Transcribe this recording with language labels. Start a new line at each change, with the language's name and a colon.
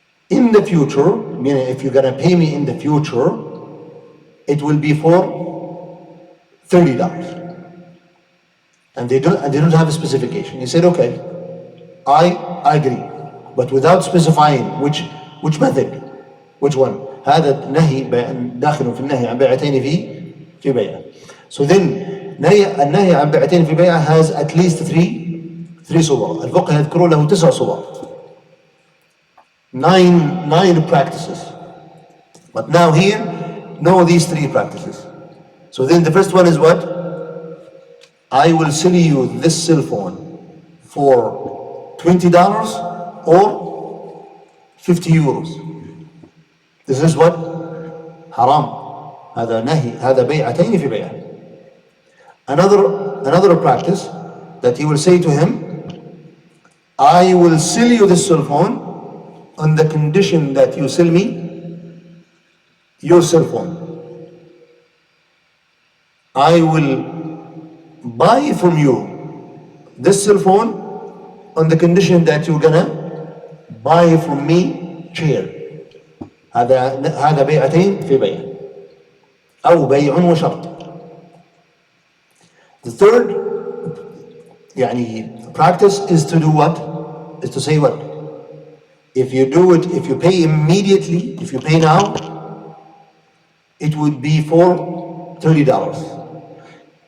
English: In the future, meaning if you're gonna pay me in the future, it will be for $30. And they don't have a specification. He said, okay, I agree, but without specifying which method, which one.
Arabic: هذا نهي داخل في النهي عن بيعتين في بيعة.
English: So then
Arabic: النهي عن بيعتين في بيعة
English: has at least three
Arabic: صور. الفقه يذكرون له 9 صور.
English: 9 practices. But now here, know these 3 practices. So then the first one is what? I will sell you this cell phone for $20 or €50. This is what? Haram.
Arabic: هذا نهي. هذا بيعتين في بيعة.
English: Another practice that he will say to him, I will sell you this cell phone on the condition that you sell me your cell phone. I will buy from you this cell phone on the condition that you're gonna buy from me chair.
Arabic: هذا بيعتين في بيع أو بيع وشرط.
English: The third practice is to do what? Is to say what? If you pay immediately, if you pay now, it would be for $30.